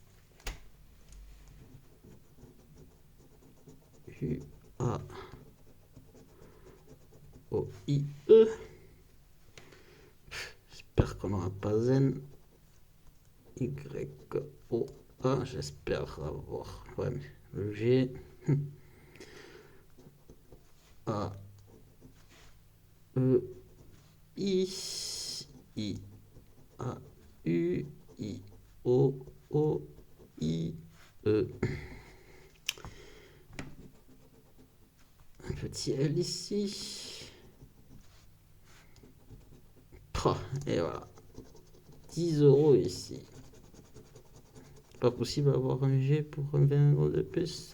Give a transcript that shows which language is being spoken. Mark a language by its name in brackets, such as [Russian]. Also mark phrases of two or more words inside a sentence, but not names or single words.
[French] U, A, O, I, E. J'espère qu'on n'aura pas N. Y, O, A. J'espère avoir. Ouais, mais le G. A, E, I, I, A, U, I, O, O, I, E. Un petit L ici. Et voilà. 10 € ici. Pas possible d'avoir un G pour un 20 € de plus.